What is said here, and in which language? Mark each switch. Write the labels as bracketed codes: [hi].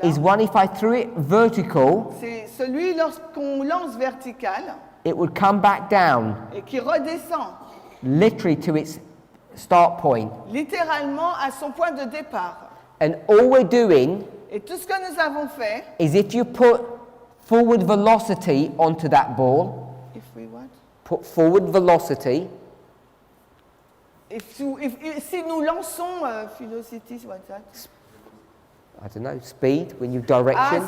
[en] is one if I threw it vertical, [fr] c'est celui lorsqu'on lance vertical [en] it would come back down [fr] et qui redescend [en] literally to its start point. [fr] littéralement à son point de départ. [en] And all we're doing [fr] Et tout ce que nous avons fait, [en] is if you put forward velocity onto that ball, put forward velocity, [fr] si nous lançons, Philocity, [en] what's that? I don't know, speed, when you direction,